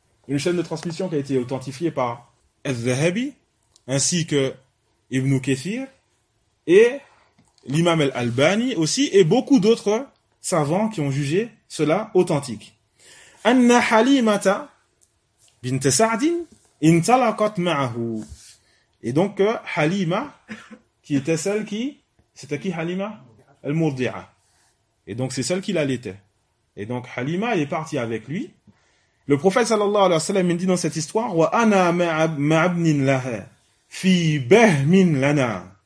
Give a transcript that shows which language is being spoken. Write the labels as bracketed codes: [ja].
[fr] Une chaîne de transmission qui a été authentifiée par Al-Dhahabi, ainsi que Ibn Kathir, et l'Imam al-Albani aussi, et beaucoup d'autres savants qui ont jugé cela authentique. [ar] Anna Halimata, بنت سعد انطلقت معه. [fr] Et donc Halima, qui était celle qui, c'était qui Halima? Al-Murdi'a. Et donc c'est celle qui l'allaitait. Et donc Halima est partie avec lui. Le prophète sallallahu alayhi wa sallam dit dans cette histoire, [ar] wa ana ma'abnin laha fi bahmin lana.